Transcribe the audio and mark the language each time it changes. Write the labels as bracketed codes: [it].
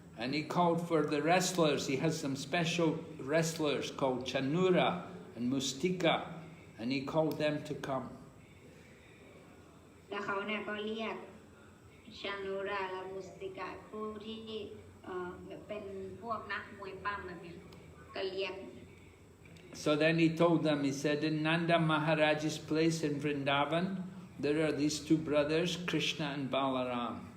[en] And he called for the wrestlers. He has some special wrestlers called Chanura and Mustika, and he called them to come. [th] แล้วเขาเนี่ยก็เรียกชานูราและมุสติกาผู้ที่เป็นพวกนักมวยปั้มแบบนี้ก็เรียก [en] So then he told them, he said, in Nanda Maharaj's place in Vrindavan, there are these two brothers, Krishna and Balaram.